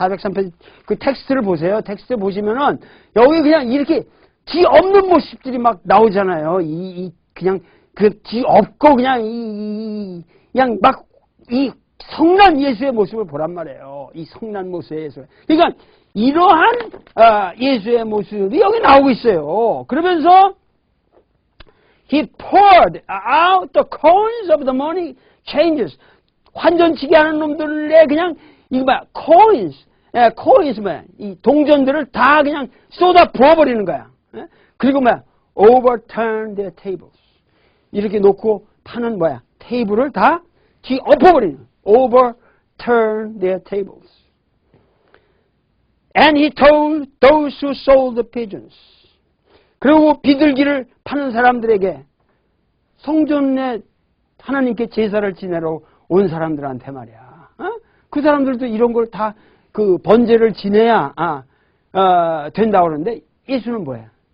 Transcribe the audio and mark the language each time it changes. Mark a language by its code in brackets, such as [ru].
[ko] 403페이지, 그 텍스트를 보세요. 텍스트 보시면은, 여기 그냥 이렇게, 뒤 없는 모습들이 막 나오잖아요. 그냥, 뒤 없고, 그냥, 그냥 막, 성난 예수의 모습을 보란 말이에요. 이 성난 모습의 예수. 그러니까, 이러한, 예수의 모습이 여기 나오고 있어요. 그러면서, [en] He poured out the coins of the money changers. [ko] 환전치기 하는 놈들의 그냥, 이거 뭐야, coins 뭐야, 이 동전들을 다 그냥 쏟아 부어버리는 거야. 그리고 뭐야, [en] overturn their tables. [ko] 이렇게 놓고 파는 뭐야, 테이블을 다 뒤엎어버리는, [en] overturn their tables. And he told those who sold the pigeons. [ko] 그리고 비둘기를 파는 사람들에게 성전에 하나님께 제사를 지내러 온 사람들한테 말이야. 그 사람들도 이런 걸 다 그 번제를 지내야 된다고 그러는데 예수는 뭐야?